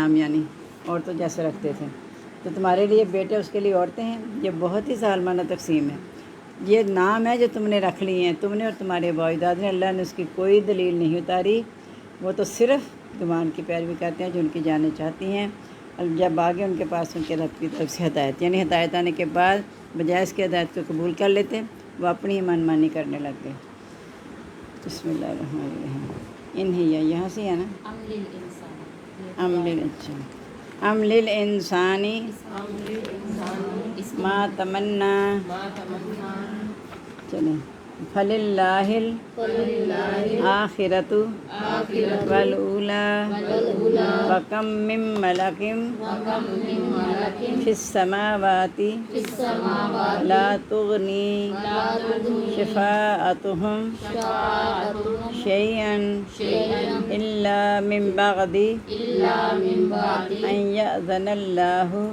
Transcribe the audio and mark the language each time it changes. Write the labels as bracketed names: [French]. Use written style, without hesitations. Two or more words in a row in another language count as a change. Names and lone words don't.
[Urdu] نام، یعنی عورتوں جیسے رکھتے تھے، تو تمہارے لیے بیٹے اس کے لیے عورتیں ہیں، یہ بہت ہی ظالمانہ تقسیم ہے، یہ نام ہے جو تم نے رکھ لی ہیں تم نے اور تمہارے باپ داد نے، اللہ نے اس کی کوئی دلیل نہیں اتاری، وہ تو صرف گمان کی پیروی کرتے ہیں جو ان کی جانیں چاہتی ہیں، جب آگے ان کے پاس ان کے رب کی طرف سے ہدایت، یعنی ہدایت آنے کے بعد بجائے اس کے ہدایت کو قبول کر لیتے، وہ اپنی ہی من مانی کرنے لگ گئے۔ [Arabic] بسم اللہ الرحمن الرحیم۔ [Urdu] انہیا یہاں سے ہے نا، [Arabic] ام للانسانی ما تمنا، چلیں، فللہ الآخرۃ والأولی وکم من ملک فی السماوات لا تغنی شفاعتہم شیئا الا من بعد ان یأذن اللہ